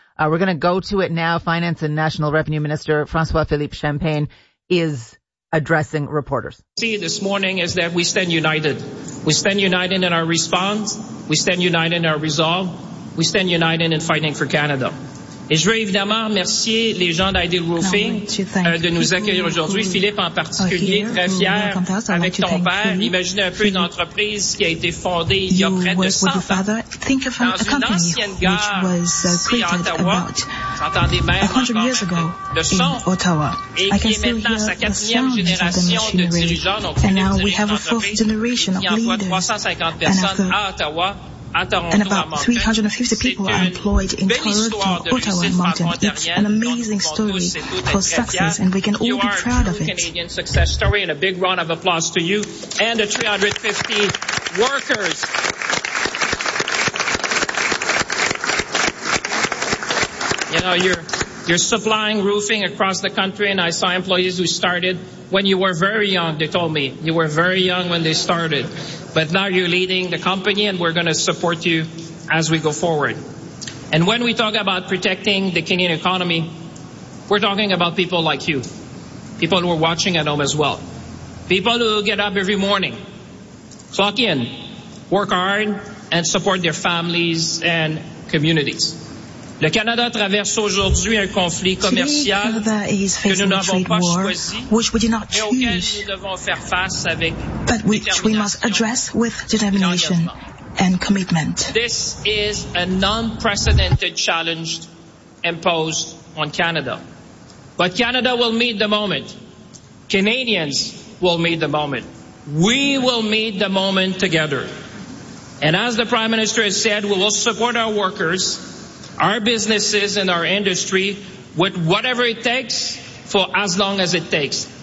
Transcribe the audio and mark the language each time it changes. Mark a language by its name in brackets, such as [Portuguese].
[English] We're going to go to it now. Finance and National Revenue Minister François-Philippe Champagne is addressing reporters. See, this morning is that we stand united. We stand united in our response. We stand united in our resolve. We stand united in fighting for Canada. [French] Et je veux évidemment remercier les gens d'Ideal Roofing de nous accueillir aujourd'hui. Philippe en particulier, très fier avec ton père. Imaginez un peu une entreprise qui a été fondée il y a près de 100 ans. Dans une ancienne gare ici à Ottawa, j'entendais même le son. Et qui est maintenant sa quatrième génération de dirigeants. Donc, Philippe dirige une entreprise qui emploie 350 personnes à Ottawa. [English] And about 350 people are employed in Toronto, Ottawa, and Moncton. It's an amazing story for success, and we can all be proud of it. You are a Canadian success story, and a big round of applause to you and the 350 workers. You know, you're supplying roofing across the country, and I saw employees who started when you were very young, they told me. You were very young when they started. But now you're leading the company, and we're going to support you as we go forward. And when we talk about protecting the Canadian economy, we're talking about people like you, people who are watching at home as well, people who get up every morning, clock in, work hard, and support their families and communities. [French] Le Canada traverse aujourd'hui un conflit commercial que nous n'avons pas choisi et auquel nous devons faire face avec détermination [English] and commitment. This is an unprecedented challenge imposed on Canada. But Canada will meet the moment. Canadians will meet the moment. We will meet the moment together. And as the Prime Minister has said, we will support our workers, our businesses and our industry with whatever it takes for as long as it takes.